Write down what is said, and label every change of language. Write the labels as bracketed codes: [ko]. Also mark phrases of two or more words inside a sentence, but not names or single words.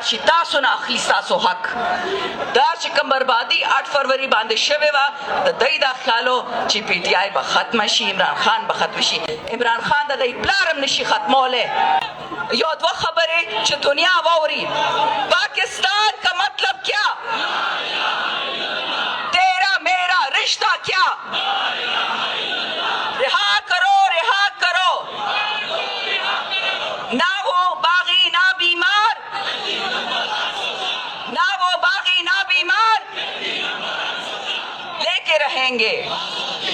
[ps] شي تاسو نه اخلي ستاسو حق دا چې کوم بربادي 8 فروری باندې شوې وه د دی دا خیالو چې پی ټي آی به ختمه شي عمران خان به ختم شي عمران خان د دی پلار هم نشي ختمولی یو 2 خبرې چې دنیا واوري [ur] پاکستان کا مطلب کیا تیرا میرا رشتہ کیا رہا کرو نہ وہ باغی نہ بیمار نہ وہ باغی نہ بیمار لے کے رہیں گے